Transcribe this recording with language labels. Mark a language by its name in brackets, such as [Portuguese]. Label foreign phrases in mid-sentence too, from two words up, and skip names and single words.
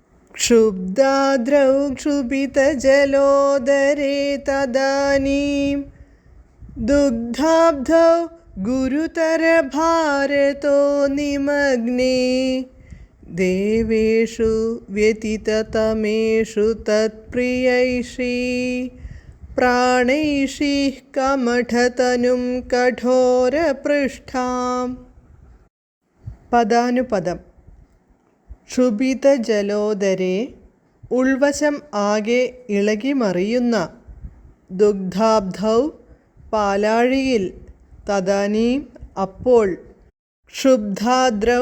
[Sanskrit] क्षुब्धाद्रौ क्षुभितजलोदरे तदानीं दुग्धाब्धौ गुरुतरभारतो निमग्ने देवेषु व्यतिततमेषु तत्प्रियैषी प्राणैषीः कमठतनुं कठोरपृष्ठाम्. [Malayalam] പദാനുപദം. ക്ഷുഭിതജലോദരെ ഉൾവശം ആകെ ഇളകിമറിയുന്ന, ദുഗ്ധാബ്ധൗ പാലാഴിയിൽ, തദാനീം അപ്പോൾ, ക്ഷുബ്ധാദ്രൗ